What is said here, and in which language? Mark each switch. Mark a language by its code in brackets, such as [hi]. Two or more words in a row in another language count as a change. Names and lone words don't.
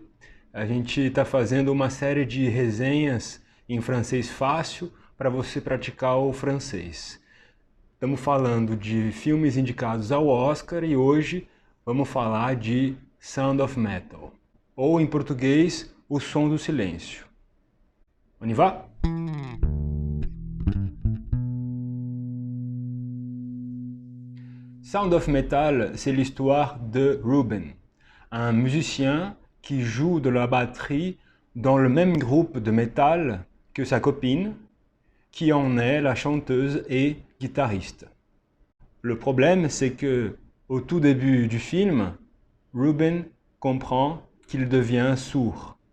[pt] A gente está fazendo uma série de resenhas em francês fácil para você praticar o francês. Estamos falando de filmes indicados ao Oscar e hoje vamos falar de Sound of Metal, ou em português, O Som do Silêncio. [fr] On y va? Sound of Metal, c'est l'histoire de Ruben, un musicien qui joue de la batterie dans le même groupe de métal que sa copine, qui en est la chanteuse et guitariste. Le problème, c'est que au tout début du film, Ruben comprend qu'il devient sourd.